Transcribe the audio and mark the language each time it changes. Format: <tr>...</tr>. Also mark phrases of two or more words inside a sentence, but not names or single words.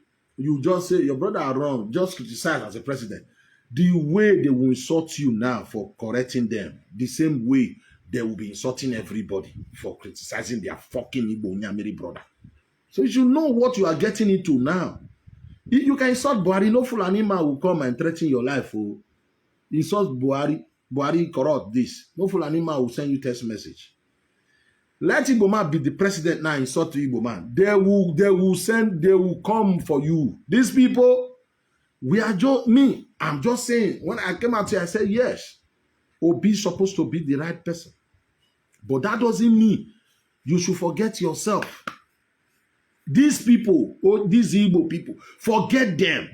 <en>You just say, your brother are wrong. Just criticize as a president. The way they will insult you now for correcting them, the same way they will be insulting everybody for criticizing their fucking Igbo Nyamiri brother. So you should know what you are getting into now. You can insult Buhari, no Fulani man will come and threaten your life. Oh. Insult Buhari corrupt this. No Fulani man will send you text message. Let Igbo man be the president now, insult to Igbo man. They will come for you. These people, I'm just saying, when I came out here, I said, yes, Obi is supposed to be the right person. But that doesn't mean you should forget yourself. These people, these Igbo people, forget them.</en>